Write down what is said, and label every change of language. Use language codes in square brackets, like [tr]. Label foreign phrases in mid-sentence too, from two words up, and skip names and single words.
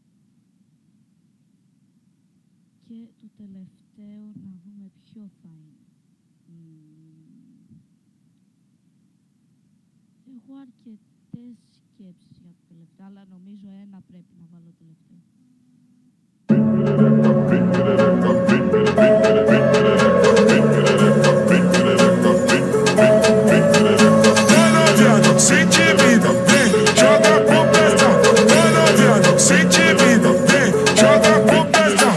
[el] Και το τελευταίο να δούμε ποιο θα είναι. Έχω αρκετές σκέψεις για το τελευταίο, αλλά νομίζω ένα πρέπει να βάλω τελευταίο. [pt] Sente vida, vem, joga com pressão. Vai noviando, sente vida, vem, joga com pressão.